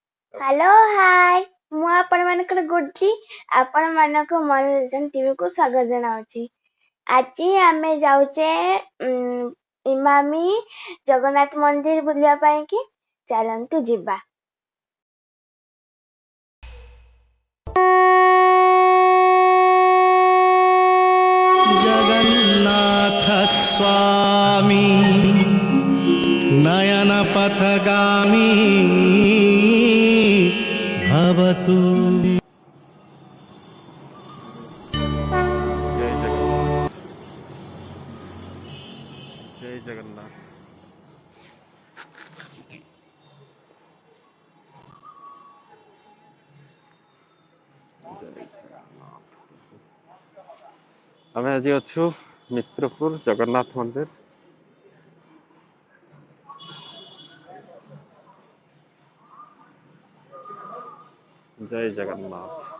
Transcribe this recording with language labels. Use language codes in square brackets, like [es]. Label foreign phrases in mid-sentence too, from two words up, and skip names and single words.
[en] Hello hi [or] ମୁଁ ଆପଣମାନଙ୍କର ଗୁଡ୍ଡି ଆପଣମାନଙ୍କୁ ମନୋରଞ୍ଜନ ଟିଭିକୁ ସ୍ୱାଗତ ଜଣାଉଛି। ଆଜି ଆମେ ଯାଉଛେ ଇମାମି ଜଗନ୍ନାଥ ମନ୍ଦିର ବୁଲିବା ପାଇଁ କି ଚାଲନ୍ତୁ ଯିବା। [sa] जगन्नाथ स्वामी नयन पथगामी भवतु। [or] जय जगन्नाथ। जय जगन्नाथ। ଆମେ ଆଜି ଅଛୁ ମିତ୍ରପୁର ଜଗନ୍ନାଥ ମନ୍ଦିର। जय जगन्नाथ।